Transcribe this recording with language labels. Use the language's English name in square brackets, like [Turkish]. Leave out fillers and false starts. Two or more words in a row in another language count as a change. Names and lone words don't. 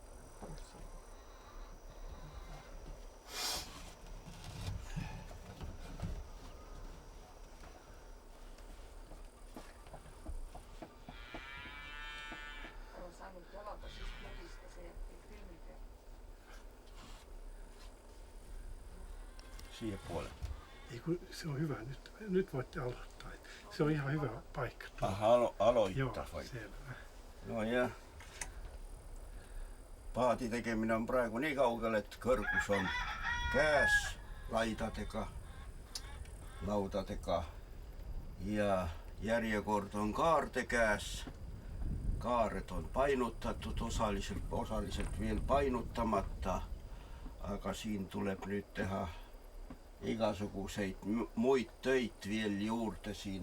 [Estonian] Olen saanud jalaga, siis mõdista see jätti filmi peal. Siia poole. [Finnish] Ei kun se on hyvä. Nyt voitte aloittaa. Se on ihan hyvä paikka. Aloittaa vai? Selvä. [Estonian] No ja paadi tegemine on praegu nii kaugel, et kõrgus on käes laidadega, laudadega ja järjekord on kaarde käes. Kaared on painutatud, osaliselt veel painutamata, aga siin tuleb nüüd teha igasuguseid muid töid veel juurde siin.